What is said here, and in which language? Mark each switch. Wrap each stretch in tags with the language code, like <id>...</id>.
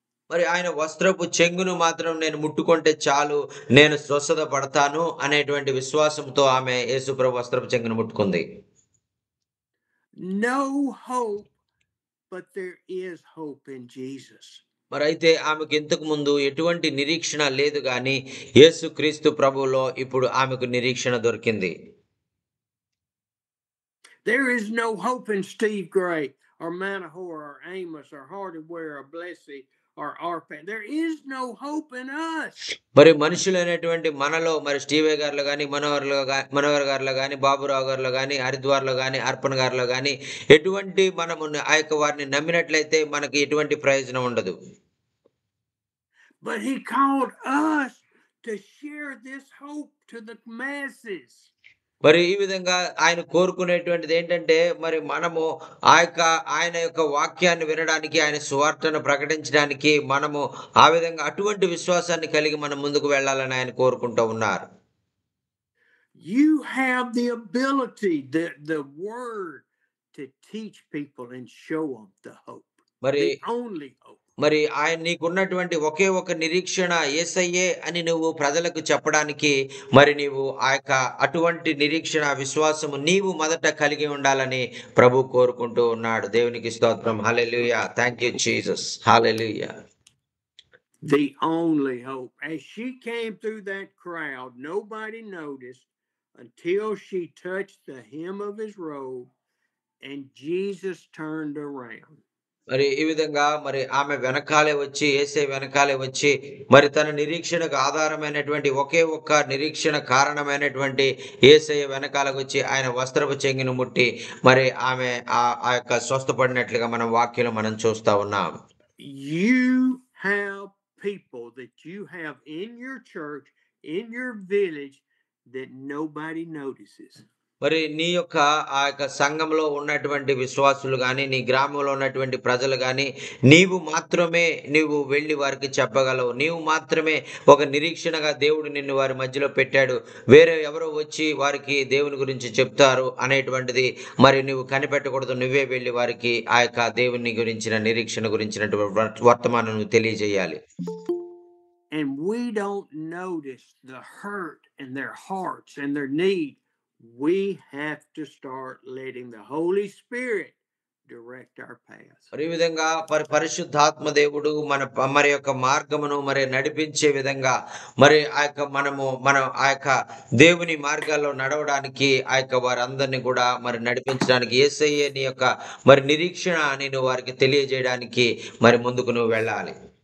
<te>మరి ఆయన వస్త్రపు చెంగును మాత్రం నేను ముట్టుకుంటే చాలు, నేను స్వస్థత పడతాను అనేటువంటి విశ్వాసంతో ఆమె యేసు ప్రభు వస్త్రపు చెంగును ముట్టుకుంది.</te> <en>No hope, but there is hope in Jesus.</en> <te>మరి అయితే ఆమెకు ఇంతకు ముందు ఎటువంటి నిరీక్షణ లేదు గాని యేసుక్రీస్తు ప్రభువులో ఇప్పుడు ఆమెకు నిరీక్షణ దొరికింది.</te> <en>There is no hope in Steve Gray or Manahor or Amos or Hardaware or Blessing or Arpan. There is no hope in us.</en> <te>మరి మనుషులైనటువంటి మనలో మరి స్టీవే గారిలో కానీ మనోహర్ గారిలో కానీ బాబురావు గారిలో కానీ హరిద్వార్లో కానీ అర్పణ గారిలో కానీ ఎటువంటి మనము ఆ యొక్క వారిని నమ్మినట్లయితే మనకి ఎటువంటి ప్రయోజనం ఉండదు.</te> <en>But he called us to share this hope to the masses.</en> <te>మరి ఈ విధంగా ఆయన కోరుకునేటువంటిది ఏంటంటే మరి మనము ఆయన యొక్క వాక్యాన్ని వినడానికి ఆయన సువార్తను ప్రకటించడానికి మనము ఆ విధంగా అటువంటి విశ్వాసాన్ని కలిగి మనం ముందుకు వెళ్ళాలని ఆయన కోరుకుంటూ ఉన్నారు.</te> <en>You have the ability, the word to teach people and show them the hope.</en> <te>మరి</te> <en>The only hope.</en> <te>మరి ఆయన నీకున్నటువంటి ఒకే ఒక నిరీక్షణ యేసయ్యే అని నువ్వు ప్రజలకు చెప్పడానికి మరి నీవు ఆ యొక్క అటువంటి నిరీక్షణ విశ్వాసము నీవు మొదట కలిగి ఉండాలని ప్రభు కోరుకుంటూ ఉన్నాడు. దేవునికి స్తోత్రం. హల్లెలూయా.</te> <en>Thank you Jesus.</en> <te>Hallelujah.</te> <en>The only hope. As she came through that crowd, nobody noticed until she touched the hem of his robe and Jesus turned around.</en> <te>మరి ఈ విధంగా మరి ఆమె వెనకాలే వచ్చి యేసే వెనకాలే వచ్చి మరి తన నిరీక్షణకు ఆధారమైనటువంటి ఒకే ఒక్క నిరీక్షణ కారణమైనటువంటి యేసయ్య వెనకాలకు వచ్చి ఆయన వస్త్రపు చెంగును ముట్టి మరి ఆమె ఆ యొక్క స్వస్థపడినట్లుగా మనం వాక్యంలో మనం చూస్తా ఉన్నాం.</te> <en>You have people that you have in your church, in your village, that nobody notices.</en> <te>మరి నీ యొక్క ఆ యొక్క సంఘంలో ఉన్నటువంటి విశ్వాసులు గాని, నీ గ్రామంలో ఉన్నటువంటి ప్రజలు గాని, నీవు వెళ్లి వారికి చెప్పగలవు. నీవు మాత్రమే ఒక నిరీక్షణగా దేవుడు నిన్ను వారి మధ్యలో పెట్టాడు. వేరే ఎవరో వచ్చి వారికి దేవుని గురించి చెప్తారు అనేటువంటిది మరి నువ్వు కనిపెట్టకూడదు. నువ్వే వెళ్లి వారికి ఆ యొక్క దేవుని గురించిన నిరీక్షణ గురించినటువంటి వర్తమానం నువ్వు తెలియజేయాలి.</te> <en>And we don't notice the hurt in their hearts and their need. We have to start letting the Holy Spirit direct our paths.</en> <te>మరి ఈ విధంగా పరిశుద్ధాత్మ దేవుడు మరి యొక్క మార్గమును మరి నడిపించే విధంగా మరి మనం ఆ యొక్క దేవుని మార్గాల్లో నడవడానికి ఆ యొక్క వారందరినీ కూడా మరి నడిపించడానికి యేసయ్యే నీ యొక్క మరి నిరీక్షణ అని నువ్వు వారికి తెలియజేయడానికి మరి ముందుకు నువ్వు వెళ్ళాలి.</te>